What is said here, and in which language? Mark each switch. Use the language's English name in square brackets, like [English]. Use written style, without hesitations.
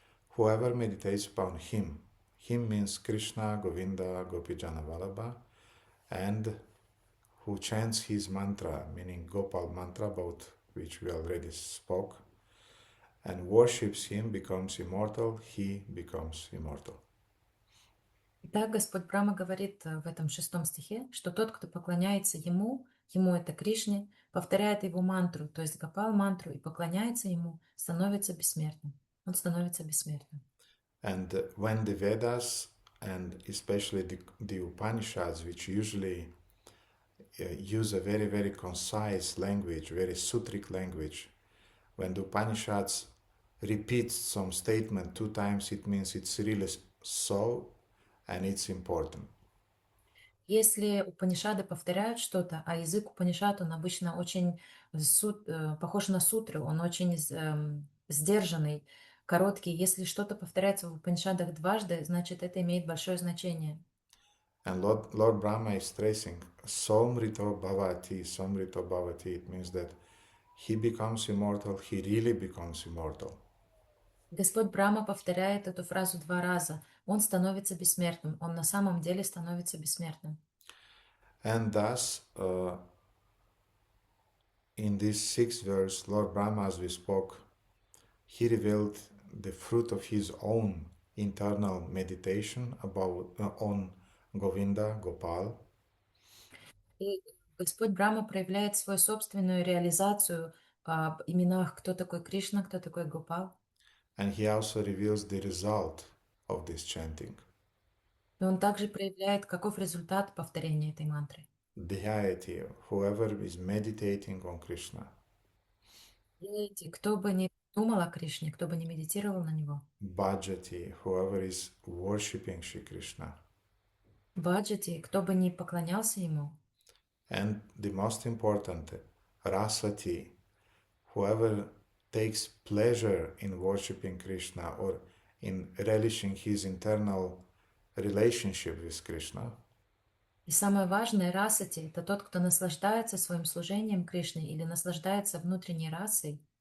[English] Whoever meditates upon him means Krishna, Govinda, Gopijana Vallabha, and who chants his mantra, meaning Gopal mantra, about which we already spoke, and worships him, becomes immortal, he becomes immortal. [Russian] Итак, Господь Брахма говорит в этом 6 стихе, что тот, кто поклоняется ему это Кришне, повторяет его мантру, то есть Гопал мантру, и поклоняется ему, становится бессмертным. Он становится бессмертным. [English] And when the Vedas, and especially the Upanishads, which usually use a very, very concise language, very sutric language. When the Upanishads repeats some statement 2 times, it means it's really so and it's important. [Russian] Если Упанишады повторяют что-то, а язык Упанишад, он обычно очень похож на сутру, он очень сдержанный, короткий. Если что-то повторяется в Упанишадах дважды, значит, это имеет большое значение. [English] And Lord Brahma is stressing, [Sanskrit] Somrito Bhavati. [English] It means that he becomes immortal, he really becomes immortal. [Russian] Господь Брахма повторяет эту фразу 2 раза. Он становится бессмертным. Он на самом деле становится бессмертным. [English] And thus, in this 6th verse, Lord Brahma, as we spoke, he revealed the fruit of his own internal meditation on Govinda, Gopal. [Russian] И Господь Брахма проявляет свою собственную реализацию об именах, кто такой Кришна, кто такой Гопал. [English] And he also reveals the result of this chanting. [Russian] И он также проявляет, каков результат повторения этой мантры. [English] Deity, whoever is meditating on Krishna. [Russian] Деити, кто бы ни думал о Кришне, кто бы ни медитировал на него. [English] Bhajati, whoever is worshipping Shri Krishna. [Russian] Баджати, кто бы ни поклонялся ему. [English] And the most important, Rasati, whoever takes pleasure in worshipping Krishna or in relishing his internal relationship with Krishna. [Russian] И самое важное, расати, это тот, кто наслаждается своим служением Кришне или наслаждается внутренней расой.